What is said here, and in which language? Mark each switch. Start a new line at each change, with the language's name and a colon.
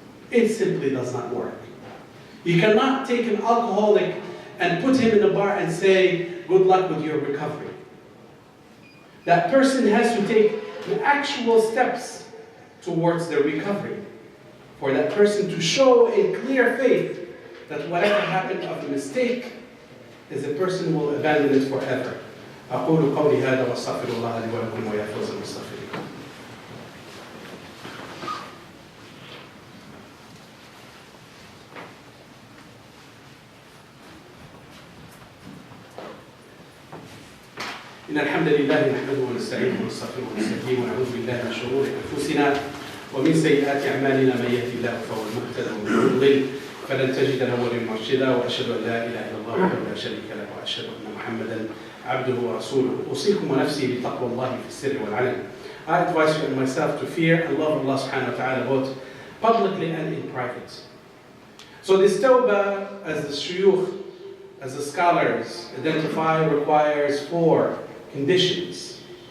English: It simply does not work. You cannot take an alcoholic and put him in a bar and say, good luck with your recovery. That person has to take the actual steps towards their recovery. For that person to show in clear faith that whatever happened of a mistake is a person will abandon it forever.
Arabic: أقول قولي هذا وأستغفر الله لي ولكم ويا فوز المستغفرين. إن الحمد لله نحمده ونستعينه ونستغفره ونستهديه ونعوذ بالله من شرور أنفسنا ومن سيئات أعمالنا من يهده الله فهو المهتد ومن يضلل فلن تجد له وليا مرشدا وأشهد أن لا إله إلا الله وحده لا شريك له وأشهد أن محمدا عبده ورسوله. أوصيكم ونفسي بتقوى الله في السر والعلن.
English: I advise you and myself to fear and love Allah subhanahu wa ta'ala both publicly and in private. So this tawbah, as the shuyukh, as the scholars identify, requires 4 conditions.